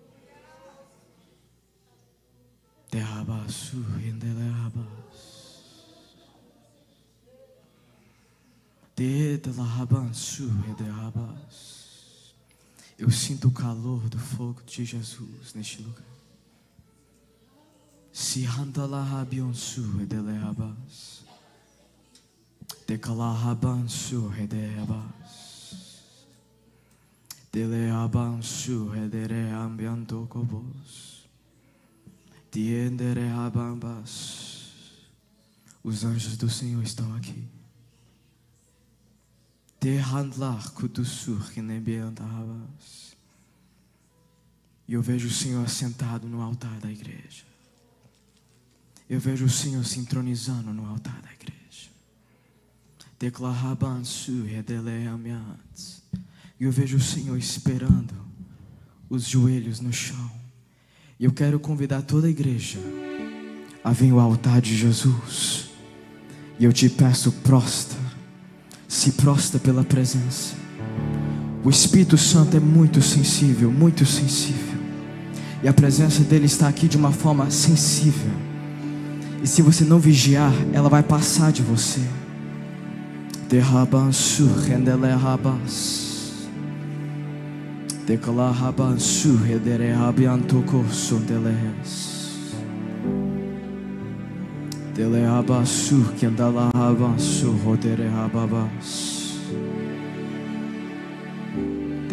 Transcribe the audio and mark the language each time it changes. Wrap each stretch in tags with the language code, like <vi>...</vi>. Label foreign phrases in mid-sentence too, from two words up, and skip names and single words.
<pt>Derrabaçu, rendelabas. Dedelabançu, rendelabas. Eu sinto o calor do fogo de Jesus neste lugar. Se handalahabionçu, rendelabas. Dekalahabansu hedebas. Deleabansu hedereambianto kobos. Diendereabambas. Os anjos do Senhor estão aqui. Dehandlar kudusur kenebiantabas. E eu vejo o Senhor sentado no altar da igreja. Eu vejo o Senhor se entronizando no altar da igreja. E eu vejo o Senhor esperando os joelhos no chão. E eu quero convidar toda a igreja a vir ao altar de Jesus. E eu te peço, prostra. Se prostra pela presença. O Espírito Santo é muito sensível, muito sensível. E a presença dele está aqui de uma forma sensível. E se você não vigiar, ela vai passar de você. Derrabansu rendelehabas. Decalahabansu rederehabiantoko sondelehes. Delehabasu kendalahabansu roderehababas.</pt>